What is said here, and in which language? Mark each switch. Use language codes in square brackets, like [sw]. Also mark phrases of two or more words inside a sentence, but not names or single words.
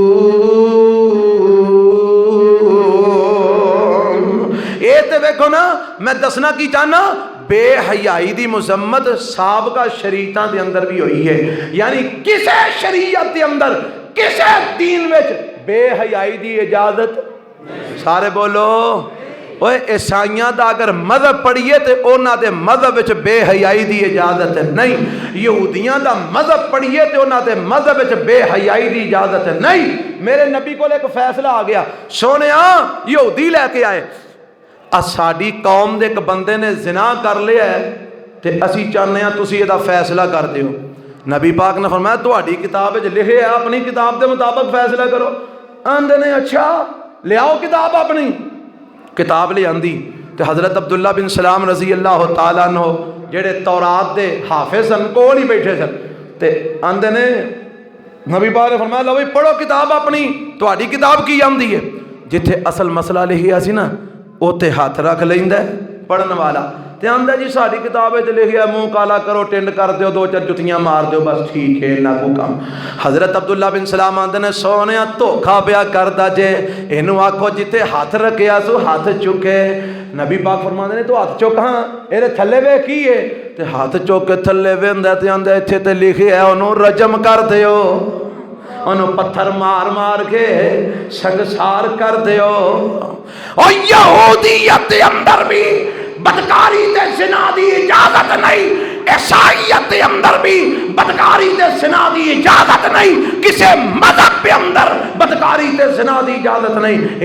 [pa] اے تے دیکھو نا میں دسنا کی چاہنا بے حیائی دی مذمت سابقہ شریعتاں دے اندر بھی ہوئی ہے، یعنی کسے شریعت دے اندر کسے دین وچ بے حیائی دی اجازت، سارے بولو اوے عیسائیاں دا اگر مذہب پڑھیے تے اونا دے مذہب وچ بے حیائی دی اجازت نہیں، یہودیاں دا مذہب پڑھیے تے اونا دے مذہب وچ بے حیائی دی اجازت نہیں۔ میرے نبی کو ایک فیصلہ آ گیا، سونیا یہودی لے کے آئے، ساڈی قوم دے ایک بندے نے زنا کر لیا ہے تے اسی چاہنے ہیں تسی یہ فیصلہ کر دیو۔ نبی پاک نے فرمایا تہاڈی کتاب وچ لکھے ہے، اپنی کتاب دے مطابق فیصلہ کرو۔ آندے نے اچھا لے آؤ کتاب اپنی، کتاب لے آندی تے حضرت عبداللہ بن سلام [ar] رضی اللہ تعالیٰ عنہ [pa] جڑے تورات دے حافظ سن کول ہی بیٹھے سن تے آندے نے نبی پاک نے فرمایا لو پڑھو کتاب اپنی، تہاڈی کتاب کی آندی ہے؟ جتھے اصل مسئلہ لکھیا سی نا اوتے ہاتھ رکھ لیندا ہے پڑھن والا تے آندا جی ساڈی کتاب وچ لکھیا منہ کالا کرو ٹنڈ کر دیو دو چار جتیاں مار دیو بس ٹھیک ہے انہاں کو کام۔ حضرت عبداللہ بن سلام آندے نے سونیا دھوکھا پیا کردا جے، اینو آکھو جتے ہاتھ رکھیا سو ہاتھ چکے۔ نبی پاک فرماندے نے تو ہاتھ چک ہاں اے تھلے وے کی ہے تے ہاتھ چک کے تھلے ویندا تے آندا ایتھے تے لکھیا ہے اونوں رجم کر دیو، انہوں پتھر مار مار کے سنگسار کر دیو۔ اور یہودیت اندر بھی بدکاری تے زنا دی اجازت نہیں، عیسائیت اندر بھی بدکاری تے زنا دی اجازت نہیں، کسے مذہب پہ اندر بدکاری تے زنا دی اجازت نہیں۔